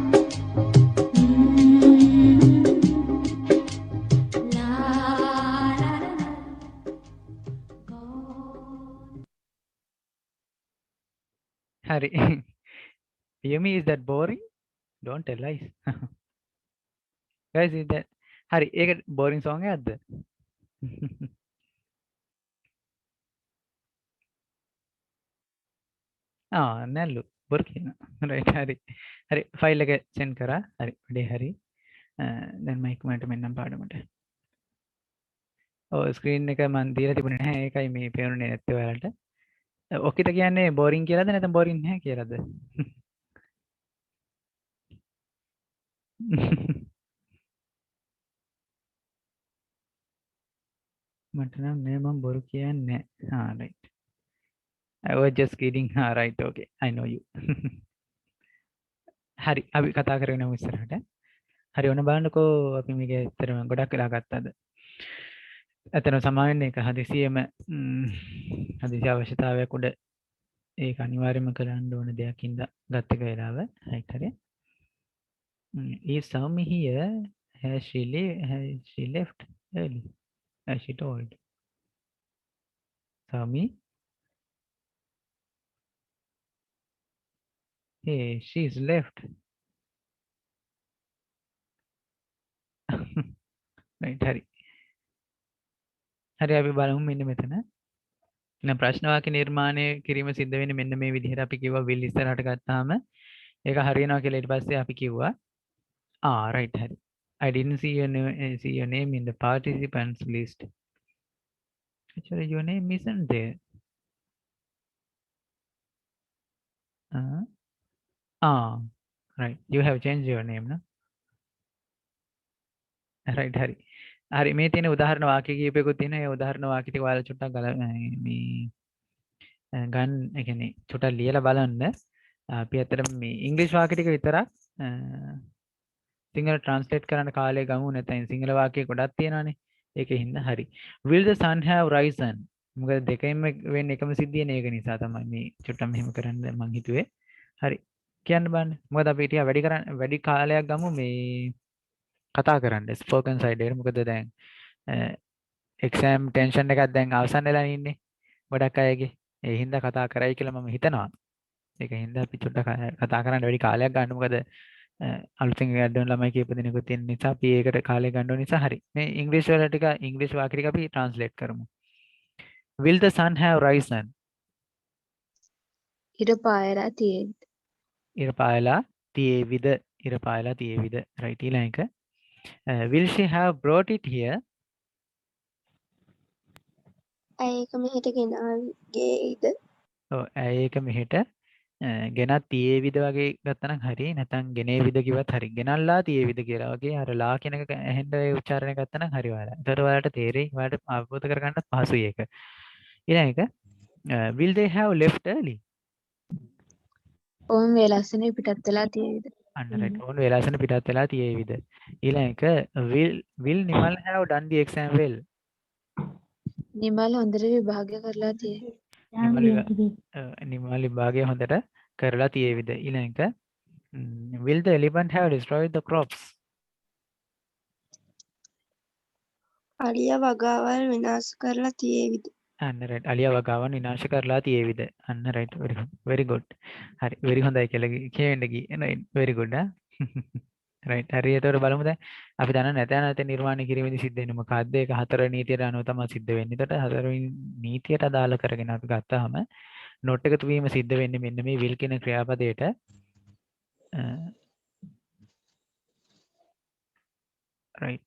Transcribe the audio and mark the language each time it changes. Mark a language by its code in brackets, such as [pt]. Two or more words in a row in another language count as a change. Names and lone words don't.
[en] La la la la. Gone. හරි. Yumi, is that boring? Don't tell lies. Guys, is that [si] හරි ඒක [en] boring song එකක්ද? [si] නැල්ලු බොරු කියනවා. right හරි. හරි ෆයිල් එක send කරා. හරි වැඩේ හරි. දැන් මයික් මට මෙන්නම් පාඩමට. ඔව් ස්ක්‍රීන් එක මන් දීලා තිබුණේ නැහැ. ඒකයි මේ පේන්නේ නැත්තේ ඔයාලට. ඔකිට කියන්නේ boring කියලාද නැත්නම් boring නැහැ කියලාද? මට නම් නෑ මම බොරු කියන්නේ නැහැ. [en] right. I was just kidding. right okay. I know you. [si] හරි අපි කතා කරගෙන යමු ඉස්සරහට. හරි ඔන්න බලන්නකෝ අපි මේක ඇත්තටම ගොඩක් වෙලා ගත්තද? ඇත්තටම සමාවෙන්නේ එක හදිසියෙම හදිසි අවශ්‍යතාවයක් උඩ ඒක අනිවාර්යයෙන්ම කරන්න ඕන දෙයක් ඉඳලා ගත්ත එක වෙලාව. right හරි. [en] Is Sami here? Has she left early? As she told. Sami? Hey, she's left. [si] right හරි. හරි අපි බලමු මෙන්න මෙතන. එහෙනම් ප්‍රශ්න වාක්‍ය නිර්මාණය කිරීම සිද්ධ වෙන්නේ මෙන්න මේ විදිහට අපි කිව්වා will ඉස්සරහට ගත්තාම ඒක හරියනවා කියලා ඊට පස්සේ අපි කිව්වා right හරි. [en] I didn't see your name in the participants list. Actually your name isn't there. Right. You have changed your name, no? [si] right හරි. හරි මේ තියෙන උදාහරණ වාක්‍ය කීපයකුත් තියෙනවා. ඒ උදාහරණ වාක්‍ය ටික ඔයාලා චුට්ටක් මේ ගන්න ඒ කියන්නේ චුට්ටක් ලියලා බලන්න. අපි අතට මේ ඉංග්‍රීසි වාක්‍ය ටික විතරක් සිංහල ට්‍රාන්ස්ලේට් කරන්න කාලය ගමු නැත්නම් සිංහල වාක්‍ය ගොඩක් තියෙනවානේ. ඒකෙන් හරි. [en] Will the sun have risen? [si] මොකද දෙකෙන්ම වෙන්නේ එකම සිද්ධියනේ. ඒක නිසා තමයි මේ චුට්ටක් මෙහෙම කරන්න මං හිතුවේ. හරි. කියන්න බලන්න. මොකද අපි ටික වැඩි කාලයක් ගමු මේ කතා කරන්න [en] spoken side [si] එකට. මොකද දැන් [en] exam tension [si] එකක් දැන් අවසන් වෙලා ඉන්නේ ගොඩක් අයගේ. ඒ හින්දා කතා කරයි කියලා මම හිතනවා. ඒක හින්දා අපි චුට්ටක් කතා කරන්න වැඩි කාලයක් ගන්න. මොකද අලුතෙන් වැඩ ළමයි කීප දෙනෙකුත් ඉන්න නිසා අපි ඒකට කාලය ගන්න ඕන නිසා හරි. මේ ඉංග්‍රීසි වල ටික ඉංග්‍රීසි වාක්‍ය ටික අපි ට්‍රාන්ස්ලේට් කරමු. [en] Will the sun have risen? [si] ඉර පායලා තියෙද්දි. ඉර පායලා තියේවිද? ඉර පායලා තියේවිද? right ඊළඟ එක. [en] Will she have brought it here? [si] ඇයි ඒක මෙහෙට ගෙනාවේද? ඔව් ඇයි ඒක මෙහෙට ගෙනත් තියේවිද වගේ ගත්තනම් හරි. නැත්නම් ගෙනේවිද කිව්වත් හරි. ගෙනල්ලා තියේවිද කියලා වගේ අර ලා කියන එක ඇහෙන්න ඒ උච්චාරණය ගත්තනම් හරි ඔයාලා. ඒතර ඔයාලට තේරෙයි. ඔයාලට අවබෝධ කරගන්න පහසුයි ඒක. ඊළඟ එක. [en] Will they have left early? [si] ඔවුන් වේලස්සනේ පිටත් වෙලා තියෙවිද? අන්න right. ඕන වෙලාසන පිටත් වෙලා තියේවිද? ඊළඟ එක. [en] Will Nimal have done the exam well? [si] නිමල් හොඳට විභාගය කරලා තියෙයි. නිමල් විභාගය හොඳට කරලා තියේවිද? ඊළඟ එක. [en] Will the elephant have destroyed the crops? [si] අලියා වගාවල් විනාශ කරලා තියෙවිද? අන්න right. අලියා වගාවන් විනාශ කරලා තියේවිද? අන්න right. [en] very good. [si] හරි. very හොඳයි කියලා කියවෙන්න ගියේ. [en] very good right. [si] හරි. ඒතකොට බලමු දැන් අපි දන්න නැත නිර්මාණය කිරීමේදී සිද්ධ වෙන්නේ මොකක්ද? ඒක හතර නීතියට අනුව තමයි සිද්ධ වෙන්නේ. ඒතකොට හතරවෙනි නීතියට අදාළ කරගෙන අපි ගත්තාම නොට් එකතු වීම සිද්ධ වෙන්නේ මෙන්න මේ will කියන ක්‍රියාපදයට. [en] right.